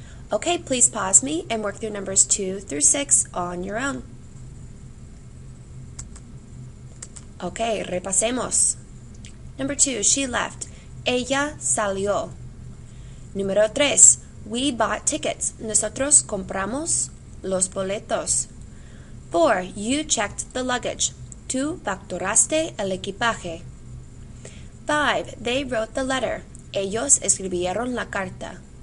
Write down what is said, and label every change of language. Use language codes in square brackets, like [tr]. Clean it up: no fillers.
[en] Okay, please pause me and work through numbers 2 through 6 on your own. Okay, [es] repasemos. [en] Number 2, she left. [es] Ella salió. Número 3, [en] we bought tickets. [es] Nosotros compramos los boletos. [en] 4, you checked the luggage. [es] Tú facturaste el equipaje. 5, [en] they wrote the letter. [es] Ellos escribieron la carta.